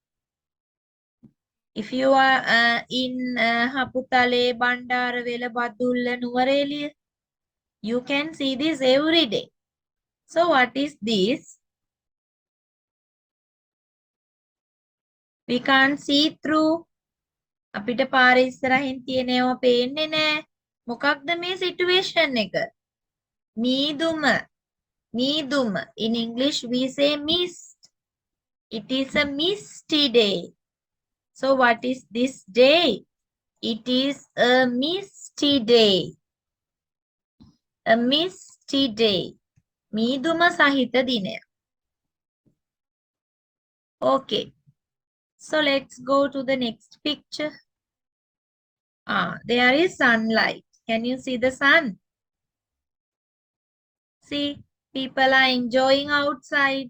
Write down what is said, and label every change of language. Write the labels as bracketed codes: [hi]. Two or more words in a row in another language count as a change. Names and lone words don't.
[en] If you are in Haputale, Bandarawela, Badulla, Nuvareliya, you can see this every day. So what is this? We can't see through. [si] අපිට පාර ඉස්සරහින් තියෙනව පේන්නේ නැහැ. මොකක්ද මේ සිටුේෂන් එක? මීදුම. මීදුම. [en] In English we say mist. It is a misty day. So what is this day? It is a misty day. A misty day. [si] මීදුම සහිත දිනයක්. [en] Okay. So let's go to the next picture. There is sunlight. Can you see the sun? See, people are enjoying outside.